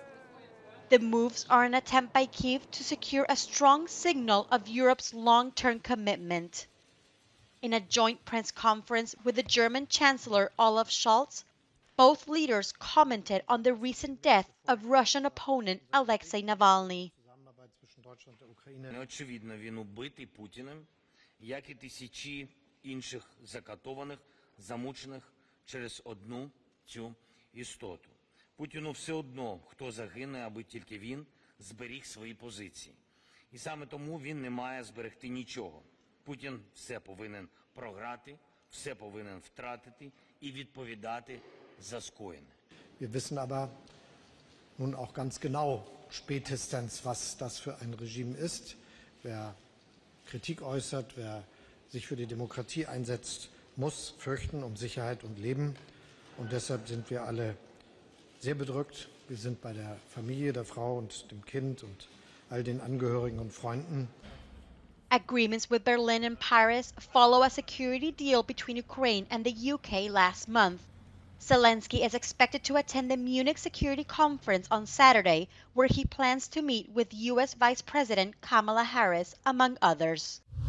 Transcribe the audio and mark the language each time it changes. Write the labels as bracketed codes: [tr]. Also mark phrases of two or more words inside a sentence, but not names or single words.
[en] The moves are an attempt by Kyiv to secure a strong signal of Europe's long-term commitment. In a joint press conference with the German Chancellor Olaf Scholz, both leaders commented on the recent death of Russian opponent Alexei Navalny. [uk] Інших закатованих, замучених через одну цю істоту. Путіну все одно, хто загине, аби тільки він зберіг свої позиції. І саме тому він не має зберегти нічого. Путін все повинен програти, все повинен втратити і відповідати за скоєне. [de] Wir wissen aber nun auch ganz genau spätestens, was das für ein Regime ist. Wer Kritik äußert, wer sich für die Demokratie einsetzt, muss fürchten um Sicherheit und Leben. Und deshalb sind wir alle sehr bedrückt. Wir sind bei der Familie, der Frau und dem Kind und all den Angehörigen und Freunden. [en] Agreements with Berlin and Paris follow a security deal between Ukraine and the UK last month. Zelensky is expected to attend the Munich Security Conference on Saturday, where he plans to meet with US Vice President Kamala Harris, among others.